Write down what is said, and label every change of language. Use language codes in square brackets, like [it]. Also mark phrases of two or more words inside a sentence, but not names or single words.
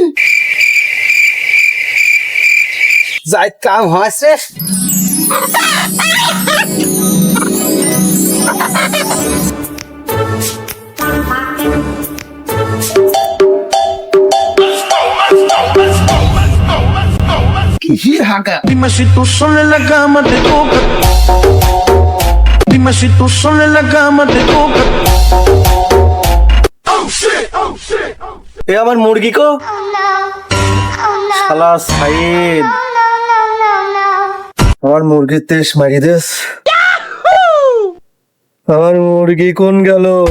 [bn] যাই কাম হয়েছে। কিসির হাঁকা? [es] Dime si tú sola en la cama te toca. Dime si tú sola en la cama te toca. [bn] এ আমার মুরগি কো? শালা সাইড, আমার মুরগির তেজ মারি দেস। আমার মুরগি কোন গেল?